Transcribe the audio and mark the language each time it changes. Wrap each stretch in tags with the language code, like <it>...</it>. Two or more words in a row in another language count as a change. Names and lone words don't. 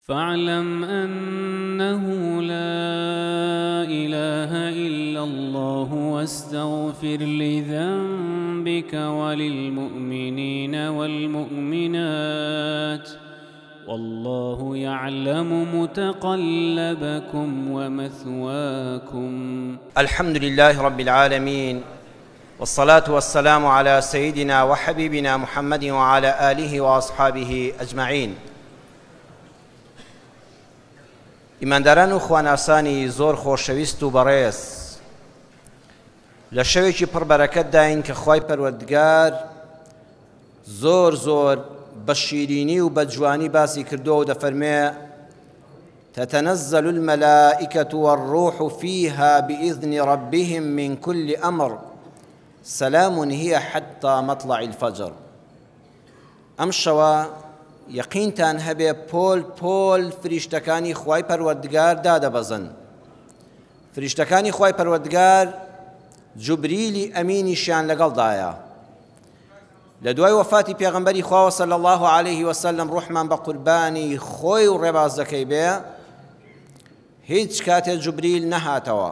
<ar>فاعلم أنه لا إله إلا الله واستغفر لذنبك وللمؤمنين والمؤمنات والله يعلم متقلبكم ومثواكم. الحمد لله رب العالمين، والصلاة والسلام على سيدنا وحبيبنا محمد وعلى آله وأصحابه أجمعين.</ar> <ckb>ئیمانداران و خواناسانی زۆر خۆشەویست و بەڕێز، لە شەوێکی پڕبەرەکەت داین کە خوای پەروەردگار زۆر بە شیرینی و بە جوانی باسی کردووە و دەفەرمێ</ckb> <ar>تتنزل الملائكة والروح فيها بإذن ربهم من كل أمر سلام هي حتى مطلع الفجر.</ar> <ckb>ئەم شەوە یەقینتان هەبێ پۆل فریشتەکانی خوای پەروەردگار دادەبەزن. فریشتەکانی خوای پەروەردگار جوبریلی ئەمینیشیان لەگەڵدایە. لە دوای وەفاتی پێغەمبەری خواوە</ckb> <ar>صلی الله عليه وسلم</ar> <ckb>ڕوحمان بە قوربانی خۆی و ڕێبازەکەی بێ، هیچ کاتێ جوبریل نەهاتەوە.</ckb>